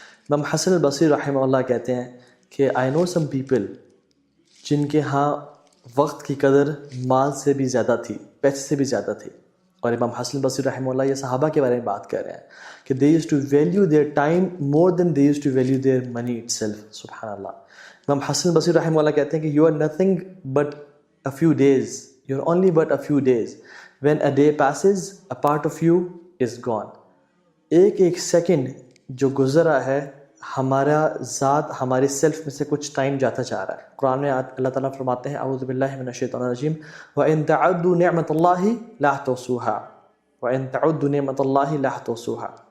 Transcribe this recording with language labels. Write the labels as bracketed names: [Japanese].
[Urdu] امام حسن البصری رحمہ اللہ کہتے ہیں کہ [English] I know some people [Urdu] جن کے ہاں وقت کی قدر مال سے بھی زیادہ تھی، پیسے سے بھی زیادہ تھی. اور امام حسن البصری رحمہ اللہ یہ صحابہ کے بارے میں بات کر رہے ہیں کہ [English] They used to value their time more than they used to value their money itself. [Urdu] سبحان اللہ. امام حسن البصری رحمہ اللہ کہتے ہیں کہ [English] You are nothing but a few days. You are only but a few days. When a day passes a part of you is gone. [Urdu] ایک second جو گزرا ہے، ہمارا ذات، ہمارے سیلف میں سے کچھ ٹائم جاتا جا رہا ہے. قرآن میں اللہ تعالیٰ فرماتے ہیں [Arabic] اعوذ باللہ من الشیطان الرجیم وَإِن تَعُدُّوا نِعْمَةَ اللَّهِ لَا تُحْصُوهَا وَإِن تَعُدُّوا نِعْمَةَ اللَّهِ لَا تُحْصُوهَا.